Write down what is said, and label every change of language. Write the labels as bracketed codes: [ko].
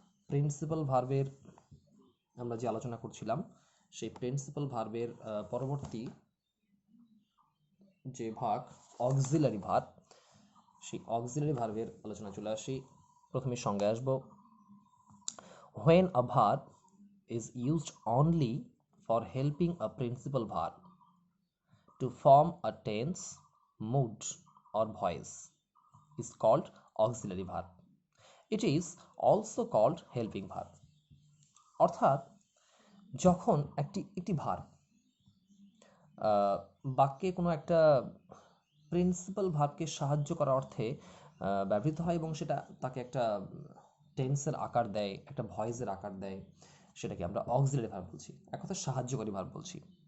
[bn] Principal ভার্বের আমরা যে আলোচনা করছিলাম, সেই প্রিন্সিপাল ভার্বের পরবর্তী যে ভাগ অক্সিলারি ভার্ব, সেই অক্সিলারি ভার্বের আলোচনা চলে আসি। প্রথমে সংজ্ঞায় আসবো। [en] When a verb is used only for helping a principal verb to form a tense, mood or voice is called auxiliary verb. It is also called helping verb. [bn] অর্থাৎ যখন একটি ভার্ব বাক্যে কোনো একটা প্রিন্সিপাল ভার্বকে সাহায্য করার অর্থে ব্যবহৃত হয় এবং সেটা তাকে একটা টেন্সের আকার দেয়, একটা ভয়েসের আকার দেয়, সেটাকে আমরা অক্সিলারি ভার্ব বলছি, এক কথা সাহায্যকারী ভার্ব বলছি।